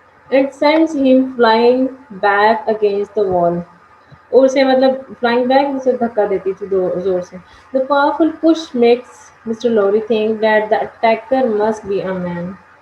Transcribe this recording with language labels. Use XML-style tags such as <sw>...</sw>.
<en>It sends him flying back against the wall.</en> <ur>اور اسے مطلب فلائنگ بیک اسے دھکا دیتی تھی زور سے.</ur> <en>The powerful push makes Mr. Lorry think that the attacker must be a man.</en>